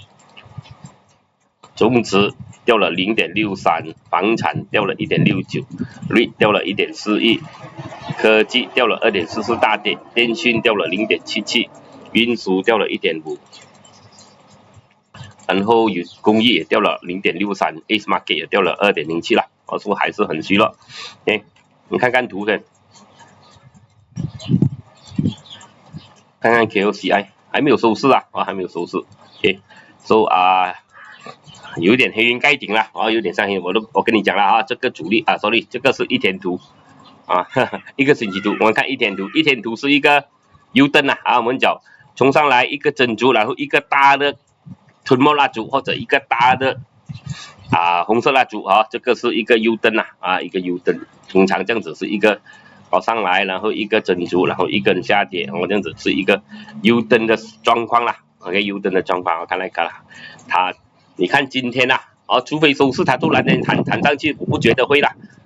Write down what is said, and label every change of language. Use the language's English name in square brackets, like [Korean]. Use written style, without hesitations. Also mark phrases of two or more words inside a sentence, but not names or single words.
[Chinese] 種植掉了 0.63， 房產掉了 1.69， REIT 掉了 1.41， 科技掉了 2.44 大跌，電訊掉了 0.77， 運輸掉了 1.5， 然後工業也掉了 0.63， Ace Market 也掉了 2.07 了，說還是很虛弱。OK， 你看看圖片，看看 KOCI 還沒有收市還沒有收市。OK，有點黑雲蓋頂了有點像黑雲，我跟你講了這個主力sorry， 這個是一天圖一個星期圖，我們看一天图，一天圖是一個 U 燈我們講衝上來一個珍珠，然後一個大的吞沒蠟燭或者一個大的紅色蠟燭這個是一個 U 燈一個 U 燈，通常這樣子是一個搞上來，然後一個珍珠，然後一根下跌，這樣子是一個 U 燈的狀況啦。OK， U 燈的狀況，我看你看今天除非收市它突然間彈上去，我不覺得會啦